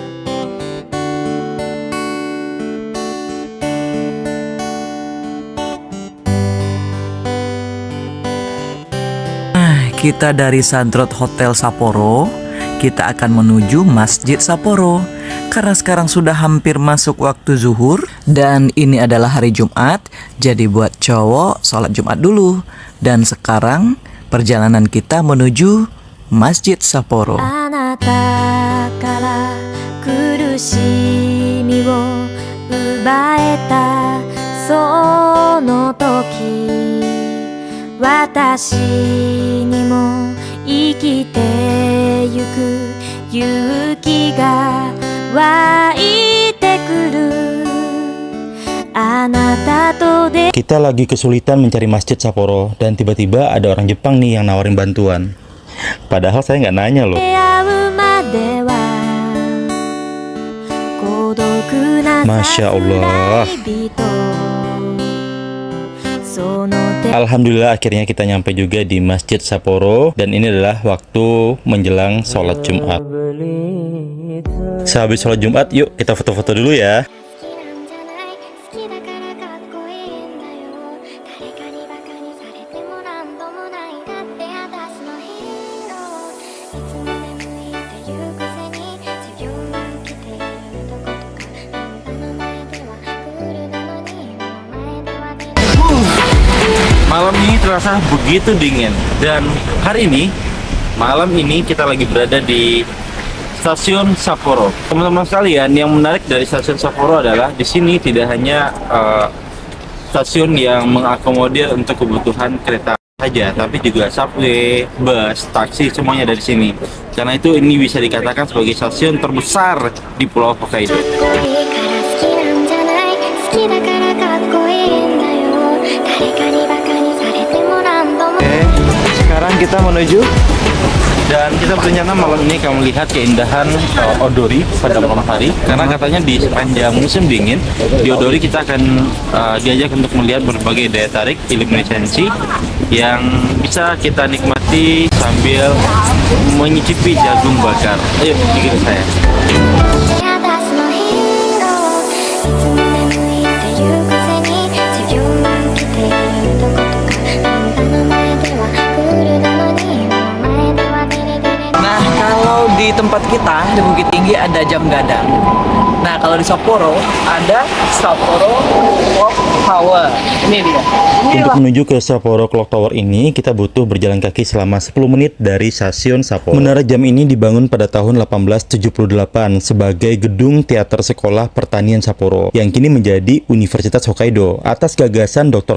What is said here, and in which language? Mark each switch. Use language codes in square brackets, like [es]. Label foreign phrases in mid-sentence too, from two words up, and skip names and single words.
[id] Kita dari Sandroad Hotel Sapporo, kita akan menuju Masjid Sapporo. Karena sekarang sudah hampir masuk waktu zuhur dan ini adalah hari Jumat, jadi buat cowok sholat Jumat dulu. Dan sekarang perjalanan kita menuju Masjid Sapporo. [ja] あなたから苦しみを奪えたその時私にも生きてゆく勇気が湧いてくるあなたと出 [id] Kita lagi kesulitan mencari Masjid Sapporo dan tiba-tiba ada orang Jepang nih yang nawarin bantuan. Padahal saya nggak nanya loh. [ja] 会うまでは孤独な [ar] ما شاء الله. [ja] その手 [id] Alhamdulillah akhirnya kita nyampe juga di Masjid Sapporo dan ini adalah waktu menjelang sholat Jumat. Sehabis sholat Jumat, yuk kita foto-foto dulu ya. [ja] 好きなんじゃない好きだからかっこいいんだよ誰かにバカにされてもなんともないだって私のヒーローいつも眠いっていうくせに授業も来ているとことかあんたの前ではクールなのに目の前ではデレデレ [id] Malam ini terasa begitu dingin dan hari ini malam ini kita lagi berada di Stasiun Sapporo. Teman-teman sekalian, yang menarik dari Stasiun Sapporo adalah di sini tidak hanya stasiun yang mengakomodir untuk kebutuhan kereta saja, tapi juga subway, bus, taksi semuanya dari sini. Karena itu ini bisa dikatakan sebagai stasiun terbesar di Pulau Hokkaido. [ja] かっこいいから好きなんじゃない好きだからかっこいいんだよ誰かにバカにされてもなんとも [id] Sekarang kita menuju dan kita berencana malam ini akan melihat keindahan Odori pada malam hari karena katanya di sepanjang musim dingin di Odori kita akan diajak untuk melihat berbagai daya tarik iluminasi yang bisa kita nikmati sambil menyicipi jagung bakar. Ayo ikuti saya. [ja] 私のヒーローいつも眠いっていうくせに授業も来ているとことかあんたの前ではクールなのに目の前ではデレデレ [id] Nah, kalau di tempat kita di Bukit Tinggi ada jam gadang. Nah, kalau di Sapporo ada Sapporo Clock Tower. Ini dia. Untuk menuju ke Sapporo Clock Tower ini, kita butuh berjalan kaki selama 10 menit dari stasiun Sapporo. Menara jam ini dibangun pada tahun 1878 sebagai gedung teater sekolah pertanian Sapporo, yang kini menjadi Universitas Hokkaido, atas gagasan Dr.